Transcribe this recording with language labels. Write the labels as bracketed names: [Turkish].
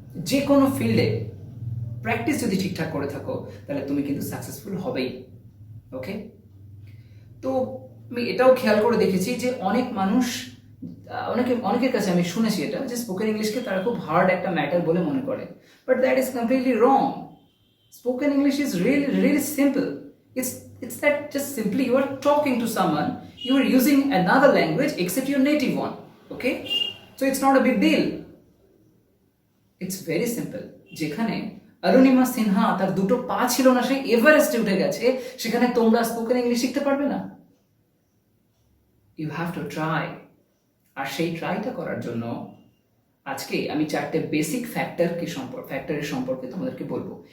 [Bangla] যে কোনো ফিল্ডে প্র্যাকটিস যদি ঠিকঠাক করে থাকো তাহলে তুমি কিন্তু সাকসেসফুল হবেই। ওকে, তো আমি এটাও খেয়াল করে দেখেছি যে অনেক মানুষ, অনেকের কাছে আমি শুনেছি এটা, যে স্পোকেন ইংলিশকে তারা খুব হার্ড একটা ম্যাটার বলে মনে করে, [English] But that is completely wrong. Spoken English is really simple. It's that just simply you are talking to someone, you are using another language except your native one. Okay, so it's not a big deal. It's very simple. [Bangla] যেখানে অরুণিমা সিনহা তার 2টো পা ছিল না, সে এভারেস্টে উঠে গেছে, সেখানে তোমরা spoken English শিখতে পারবে না? [English] You have to try. [Bangla] আর সেই ট্রাইটা করার জন্য আজকে আমি 4টে বেসিক ফ্যাক্টরের সম্পর্কে তোমাদেরকে বলবো।